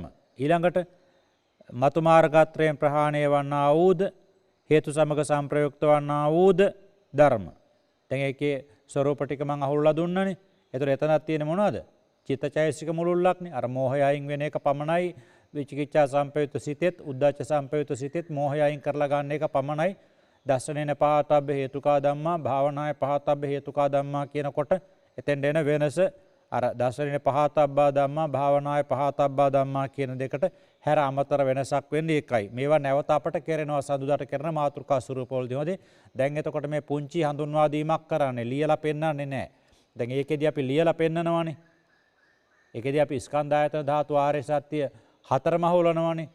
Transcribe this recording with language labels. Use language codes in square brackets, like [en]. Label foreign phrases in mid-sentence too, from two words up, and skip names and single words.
[si] ඊළඟට මතු මාර්ගත්‍රයෙන් ප්‍රහාණය වන්නා වූද හේතු සමග සංප්‍රයුක්ත වන්නා වූද ධර්ම. දැන් ඒකේ ස්වરૂප ටික මම අහුල්ලා දුන්නනේ. ඒතර එතනක් තියෙන මොනවද? චිත්තචෛසික මුලුල්ලක්නේ. අර මෝහය අයින් වෙන එක පමණයි විචිකිච්ඡා සංපයුක්ත සිතෙත් උද්ධච්ච සංපයුක්ත සිතෙත් මෝහය අයින් කරලා ගන්න එක පමණයි. [pi] දස්සනේන පහතබ්බ හේතුකා ධම්මා භාවනාය පහතබ්බ හේතුකා ධම්මා [si] කියනකොට එතෙන් දෙන වෙනස අර [pi] දස්සනේන පහතබ්බා ධම්මා භාවනාය පහතබ්බා ධම්මා [si] කියන දෙකට හැර අමතර වෙනසක් වෙන්නේ ඒකයි. මේවා නැවත අපට කරනවා සඳුදාට කරන මාතෘකා ස්වරූපවලදී. දැන් එතකොට මේ පුංචි හඳුන්වා දීමක් කරන්නේ ලියලා පෙන්නන්නේ නැහැ. දැන් ඒකෙදී අපි ලියලා පෙන්නනවානේ. ඒකෙදී අපි ස්කන්ධ ආයතන ධාතු ආර්ය සත්‍ය හතරම හොලනවානේ.